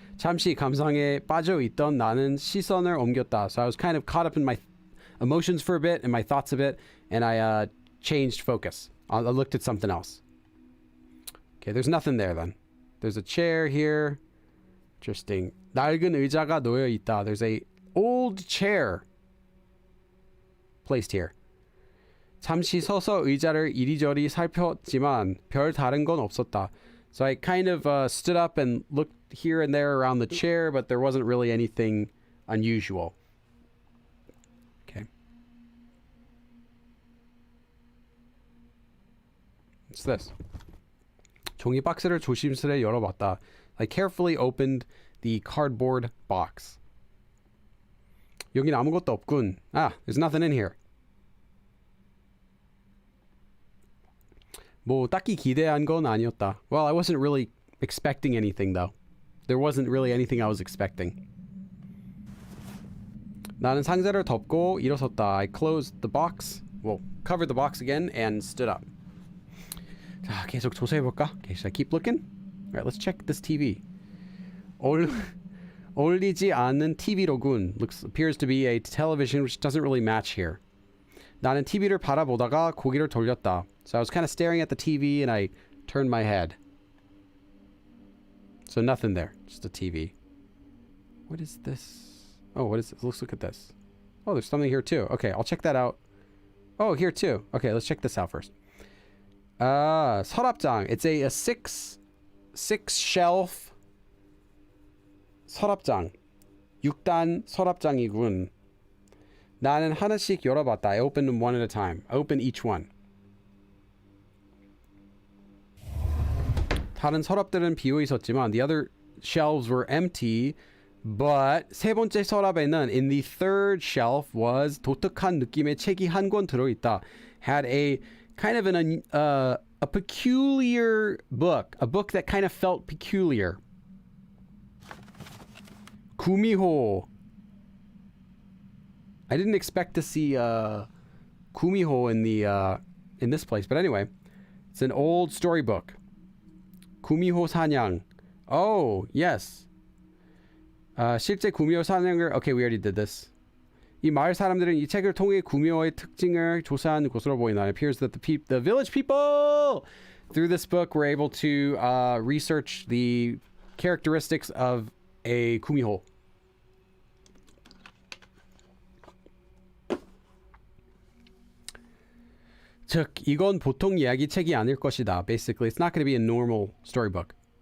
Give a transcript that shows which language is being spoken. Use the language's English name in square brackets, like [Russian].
[Korean] 잠시 감상에 빠져 있던 나는 시선을 옮겼다. [English] So I was kind of caught up in my emotions for a bit and my thoughts a bit, and I changed focus. I looked at something else. Okay, there's nothing there then. There's a chair here. Interesting. [Korean] 낡은 의자가 놓여 있다. [English] There's a old chair placed here. [Korean] 잠시 서서 의자를 이리저리 살폈지만 별 다른 건 없었다. [English] So I kind of stood up and looked here and there around the chair, but there wasn't really anything unusual. Okay. What's this? [Korean] 종이 박스를 조심스레 열어봤다. [English] I carefully opened the cardboard box. [Korean] 여긴 아무것도 없군. [English] Ah, there's nothing in here. [Korean] 뭐 딱히 기대한 건 아니었다. [English] Well, I wasn't really expecting anything though. There wasn't really anything I was expecting. [Korean] 나는 상자를 덮고 일어섰다. [English] I closed the box. Well, covered the box again and stood up. [Korean] 자, 계속 조사해볼까? [English] Okay, should I keep looking? Alright, let's check this TV. [Korean] 어울리지 않는 TV로군. [English] Appears to be a television which doesn't really match here. [Korean] 나는 TV를 바라보다가 고개를 돌렸다. [English] So I was kind of staring at the TV and I turned my head. So nothing there, just a TV. What is this? Oh, what is this? Let's look at this. Oh, there's something here too. Okay, I'll check that out. Oh, here too. Okay, let's check this out first. [Korean] 서랍장. [English] It's a six shelf 서랍장. [Korean] 6단 서랍장이군. 나는 하나씩 열어봤다. [English] I opened them one at a time. I opened each one. [Korean] 다른 서랍들은 비어 있었지만 [English] the other shelves were empty. [Korean] But 세 번째 서랍에는 [English] in the third shelf was [Korean] 독특한 느낌의 책이 한 권 들어있다. [English] Had a kind of a peculiar book. A book that kind of felt peculiar. [Korean] 구미호. [English] I didn't expect to see 구미호 in this place, but anyway, it's an old storybook. [Korean] 구미호 사냥. [English] Oh, yes. [Korean] 실제 구미호 사냥을 [English] okay, we already did this. [Korean] 이 마을 사람들은 이 책을 통해 구미호의 특징을 조사한 것으로 보인다. [English] It appears that the village people through this book were able to research the characteristics of a 구미호. [Korean] 즉, 이건 보통 이야기 책이 아닐 것이다. [English] Basically, it's not going to be a normal storybook.